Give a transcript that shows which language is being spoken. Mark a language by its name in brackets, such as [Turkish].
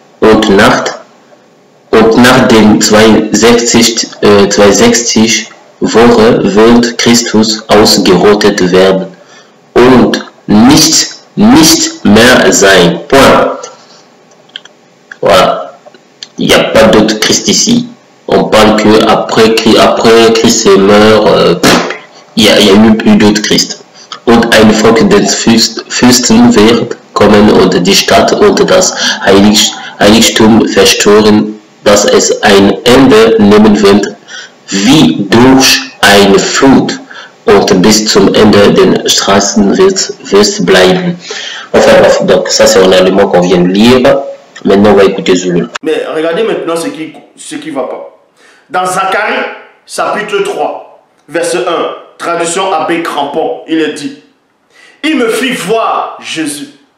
[German] Und nach den 62 Wochen wird Christus ausgerottet werden und nicht mehr sein. [French] Point. Voilà. Il n'y a pas d'autre Christ ici. On parle que après Christ est mort, il y a eu d'autres Christ. [German] Und ein Volk des Fürsten wird kommen und die Stadt und das Heiligtum verstören, dass es ein Ende nehmen wird, wie durch eine Flut, und bis zum Ende den Straßen wird bleiben. [French] Enfin bref, donc ça c'est en allemand qu'on vient de lire. Maintenant on va écouter Zulu. Mais regardez maintenant ce qui va pas. Dans Zacharie, chapitre 3, verset 1, traduction Abbé Crampon, il est dit, il me fit voir Jésus.